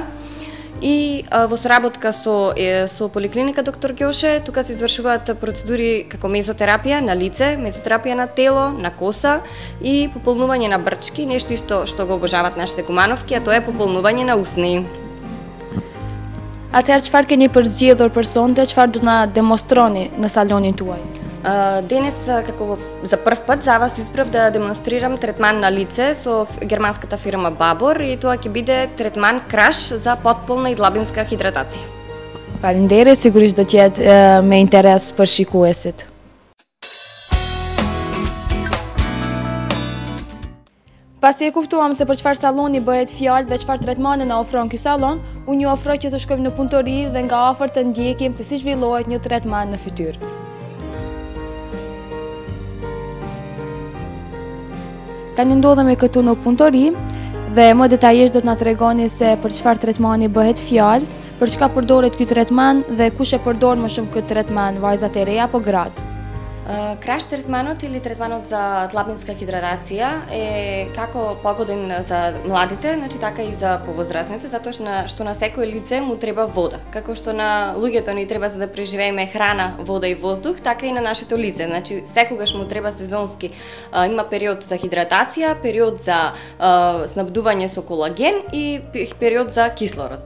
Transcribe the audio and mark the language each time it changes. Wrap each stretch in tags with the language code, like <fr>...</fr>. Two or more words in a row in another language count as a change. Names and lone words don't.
<mk>И во соработка со поликлиника Доктор Ѓоше, тука се извршуваат процедури како мезотерапија на лице, мезотерапија на тело, на коса и пополнување на брчки, нешто исто што го обожаваат нашите кумановки, а тоа е пополнување на усни.</mk> <sq>Атëherë çfarë keni përzgjedhur për sonte, çfarë do na demonstroni në salonin tuaj?</sq> <mk>Денес, како за прв пат, за вас избрав да демонстрирам третман на лице со германската фирма Бабор и тоа ќе биде третман краш за потполна и длабинска хидратација.</mk> <sq>Faleminderit, sigurisht do të jetë me interes për shikuesit. Pasi e kuptuam se për çfarë saloni bëhet fjalë dhe çfarë tretmane na ofron ky salon, unë ju ofroj që të shkojmë në punëtori dhe nga afër të ndjekim se si zhvillohet një tretman në fytyrë. Tani ndodhemi këtu në punëtori dhe më detajisht do të na tregoni se për çfarë tretmani bëhet fjalë, për çka përdoret ky tretman dhe kush e përdor më shumë këtë tretman, vajzat e reja apo gratë.</sq> <mk>Краш третманот или третманот за длабинска хидратација е како погоден за младите, значи така и за повозрастните, затоа што на секој лице му треба вода. Како што на луѓето ни треба за да преживееме храна, вода и воздух, така и на нашето лице. Значи секогаш му треба сезонски, има период за хидратација, период за снабдување со колаген и период за кислород.</mk>